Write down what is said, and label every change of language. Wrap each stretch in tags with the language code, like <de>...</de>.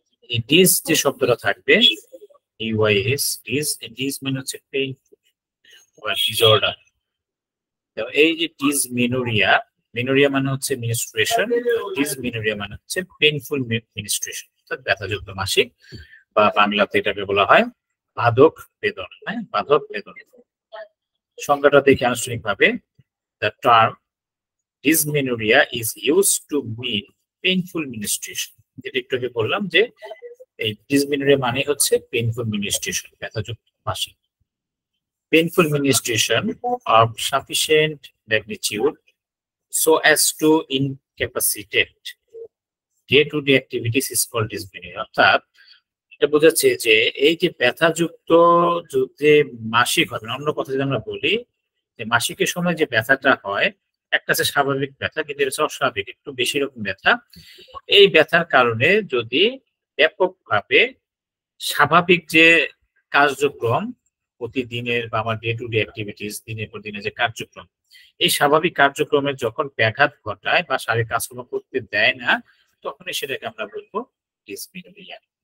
<bn>এই ডিস যে শব্দটা থাকবে ডিওয়াইএস, ডিস মানে হচ্ছে পেইনফুল বা ডিসঅর্ডার। এই যে ডিসমেনুরিয়া, মেনুরিয়া মানে হচ্ছে মিনস্ট্রুয়েশন, ডিসমেনুরিয়া মানে হচ্ছে পেইনফুল মিনস্ট্রুয়েশন, অর্থাৎ ব্যথাযুক্ত মাসিক, বা বাংলাতে এটাকে বলা হয় বাধক বেদনা। হ্যাঁ, বাধক বেদনা সংজ্ঞাটা দেখে আনুষ্ঠানিকভাবে</bn> <en>the term dysmenorrhea is used to mean painful menstruation।</en> <bn>যেটা একটু আগে বললাম যে এই ডিসমেনুরিয়া মানে হচ্ছে পেইনফুল মিনস্ট্রুয়েশন, ব্যথাযুক্ত মাসিক।</bn> <en>Painful menstruation of sufficient magnitude so as to incapacitate day-to-day activities is called dysmenorrhea।</en> <bn>অর্থাৎ এটা বোঝাচ্ছে যে এই যে ব্যথাযুক্ত যে মাসিক হবে, অন্য কথা যদি আমরা বলি যে মাসিকের সময় যে ব্যথাটা হয়, একটা আছে স্বাভাবিক ব্যথা, কিন্তু এটা অস্বাভাবিক, একটু বেশি রকম ব্যথা। এই ব্যথার কারণে যদি ব্যাপকভাবে স্বাভাবিক যে কার্যক্রম প্রতিদিনের বা আমার ডে টু ডে অ্যাক্টিভিটিস, দিনের পর দিনের যে কার্যক্রম, এই স্বাভাবিক কার্যক্রমের যখন ব্যাঘাত ঘটায় বা শারীরিক কাজকর্ম করতে দেয় না, তখনই সেটাকে আমরা বলবো ডিসমেনোরিয়া।</bn>